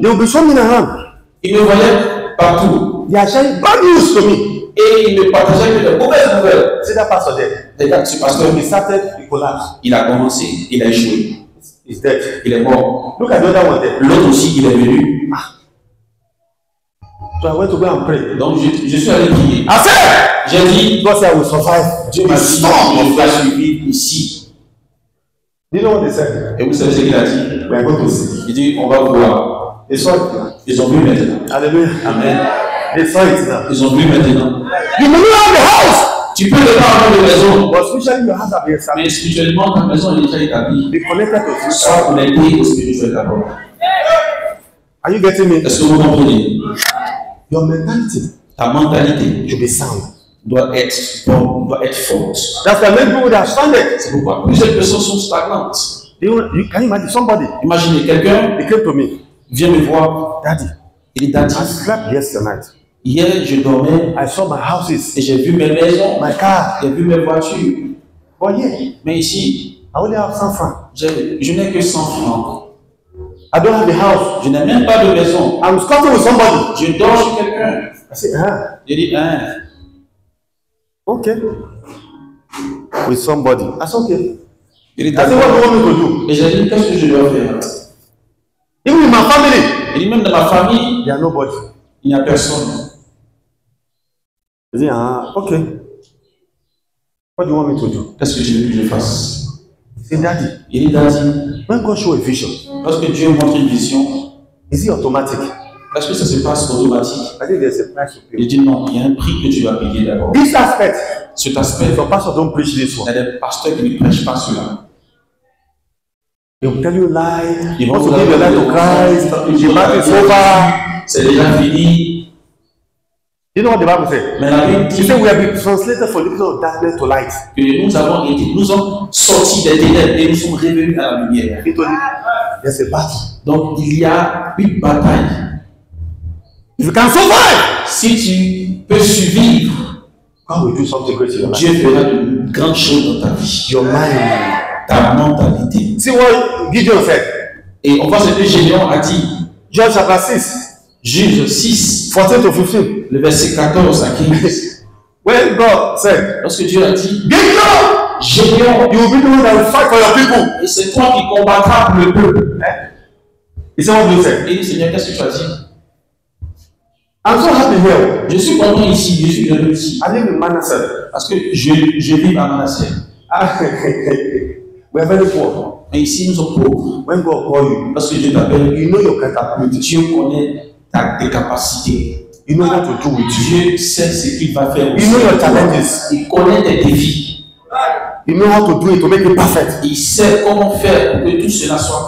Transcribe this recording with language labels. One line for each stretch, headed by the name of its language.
English: they will be showing me around.
French: il me voyait partout.
English: They are sharing bad news to me.
French: Et il ne partageait que de mauvaises nouvelles.
English: See that pastor there?
French: Regarde, ce pasteur,
English: He started, he collapsed.
French: il a commencé, il a échoué.
English: He's dead.
French: Il est mort.
English: Look at the other one there.
French: L'autre aussi, il est venu.
English: So I went to go and pray.
French: Donc, je suis allé prier.
English: I said,
French: J'ai dit,
English: God said I will survive.
French: Dieu m'a dit, je vais survivre ici.
English: Do you know what they said?
French: Et vous savez ce qu'il a dit?
English: We are going to see.
French: Il dit, on va voir.
English: They saw it.
French: Ils ont vu maintenant.
English: Hallelujah.
French: Amen.
English: They saw it now.
French: Ils ont vu maintenant.
English: You may not have the house,
French: Tu peux ne pas avoir de maison,
English: but spiritually your house have been established.
French: mais spirituellement, ta maison est déjà établie.
English: Be connected to spiritual.
French: Sois connecté au spirituel d'abord.
English: Are you getting me?
French: Est-ce que vous comprenez?
English: Your mentality
French: Ta mentalité
English: should be sound.
French: doit être bonne, doit être forte.
English: That's why many people that are stranded.
French: C'est pourquoi plusieurs personnes sont stagnantes.
English: Can you imagine somebody?
French: Imaginez, quelqu'un
English: They came to me.
French: vient me voir.
English: Daddy,
French: Il dit, Daddy,
English: I slept yesterday night.
French: hier je dormais
English: I saw my houses,
French: et j'ai vu mes maisons,
English: my car.
French: j'ai vu mes voitures.
English: But yeah,
French: Mais ici,
English: I only have some francs.
French: je n'ai que 100 francs.
English: I don't have a house.
French: Je n'ai même pas de maison.
English: I'm squatting with somebody.
French: Je dors chez quelqu'un.
English: I say,
French: Je dis, hein,
English: okay. With somebody. That's okay.
French: il dit,
English: I say, what do you want me to do?
French: Et j'ai dit, qu'est-ce que je dois faire?
English: Even in my family,
French: Il dit, même dans ma famille,
English: there are nobody.
French: il n'y a personne.
English: I say, okay. What do you want me to do?
French: Qu'est-ce que tu veux que je fasse?
English: He say, Daddy,
French: Il dit, Daddy,
English: when God show a vision,
French: lorsque Dieu montre une vision,
English: is it automatic?
French: est-ce que ça se passe automatique?
English: I think there's a price to pay.
French: Il dit, non, il y a un prix que tu vas payer d'abord.
English: This aspect,
French: Cet aspect,
English: some pastors don't preach this
French: il y
English: one.
French: a des pasteurs qui ne prêchent pas cela.
English: They will tell you lies.
French: Ils
English: You
French: vont
English: want to
French: vous
English: give your life to Christ. The battle is over.
French: C'est déjà fini.
English: You know what the Bible says?
French: Mais la Bible
English: He
French: dit
English: said we have been translated from the kingdom of darkness to light.
French: que nous sommes sortis des ténèbres et nous sommes revenus à la lumière.
English: He told you, there's a battle.
French: Donc il y a une bataille.
English: If you can survive,
French: Si tu peux survivre,
English: God will do something great in your life.
French: Dieu fera de grandes choses dans ta vie.
English: Your mind.
French: Ta mentalité.
English: See what Gideon said.
French: Et on voit ce que Gédéon a dit.
English: John chapter 6,
French: Juge 6,
English: 14 to 15.
French: le verset 14 à 15.
English: When God said,
French: Lorsque Dieu a dit,
English: Gideon,
French: Gédéon,
English: you will be the one that will fight for your people.
French: et c'est toi qui combattras pour le peuple.
English: He said, what do you say?
French: Il dit, Seigneur, qu'est-ce que tu as dit?
English: I'm so happy here.
French: Je suis content ici, je suis heureux ici.
English: I live in Manasseh.
French: Parce que je vis à Manasseh.
English: We are very poor.
French: Mais ici, nous sommes pauvres.
English: When God call you,
French: Parce que Dieu t'appelle,
English: you know your capability.
French: Dieu connaît tes capacités.
English: You know what to do with you.
French: Dieu sait ce qu'il va faire.
English: You know your challenges.
French: Il connaît tes défis.
English: You know how to do it to make it perfect.
French: Il sait comment faire pour que tout cela soit.